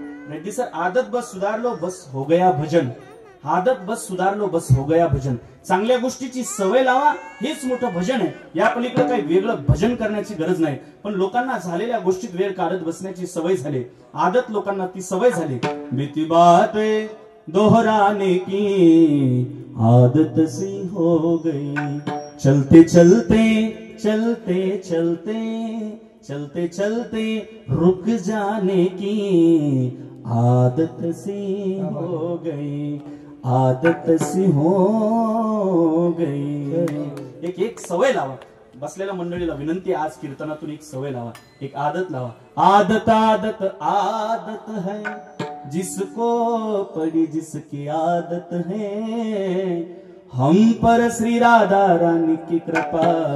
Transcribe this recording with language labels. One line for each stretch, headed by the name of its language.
Hindi: Reddy sir, आदत बस सुधारलो, बस हो गया भजन. आदत बस सुधारलो, बस हो गया भजन.
Marathi: चांगल्या गोष्टीची सवय लावा, हेच मोठं भजन आहे. या पलीकडे काही वेगळं भजन करण्याची गरज नाही. पण लोकांना झालेल्या गोष्टीत वेळ काढत बसण्याची सवय झाली, आदत लोकांना ती सवय झाली.
Hindi: बीती बात दोहराने की आदत सी हो गई, चलते चलते चलते चलते चलते चलते रुक जाने की आदत सी हो गई, आदत सी हो गई.
Marathi: एक सवय लावा. बसलेल्या मंडळीला विनंती, आज कीर्तनातून एक सवय लावा, एक आदत लावा.
Hindi: आदत आदत आदत है, जिसको पड़ी जिसकी आदत है, हम पर श्री राधा रानी की कृपा,